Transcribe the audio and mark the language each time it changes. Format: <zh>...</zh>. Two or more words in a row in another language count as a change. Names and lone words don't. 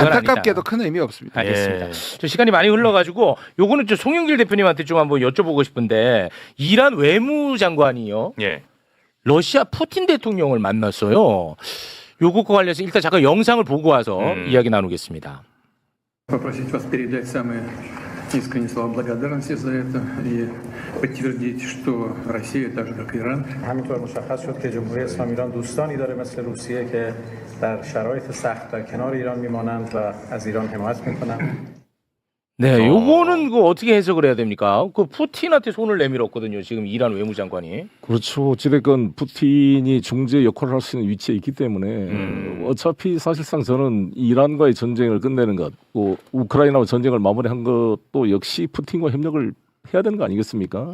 <ko>안타깝게도 아니다. 큰 의미 없습니다. 알겠습니다. 저 시간이 많이 흘러가지고 요거는 저 송영길 대표님한테 좀 한번 여쭤보고 싶은데 이란 외무장관이요. 러시아 푸틴 대통령을 만났어요. 요것과 관련해서 일단 잠깐 영상을 보고 와서 이야기 나누겠습니다.</ko> <ru>Попросить вас передать самые искренние слова благодарности за это и подтвердить, что Россия, так же как Иран,</ru> <fa>همینطور مشخص شد که جمهوری اسلامی ایران دوستانی داره مثل روسیه که در شرایط سخت در کنار ایران میمانند و از ایران حمایت میکنند.</fa> <ko>네, 요거는 그 어떻게 해석을 해야 됩니까? 그 푸틴한테 손을 내밀었거든요. 지금 이란 외무장관이. 그렇죠. 어찌됐건 푸틴이 중재 역할을 할 수 있는 위치에 있기 때문에 어차피 사실상 저는 이란과의 전쟁을 끝내는 것, 또 우크라이나와 전쟁을 마무리한 것도 역시 푸틴과 협력을 해야 되는 거 아니겠습니까?</ko>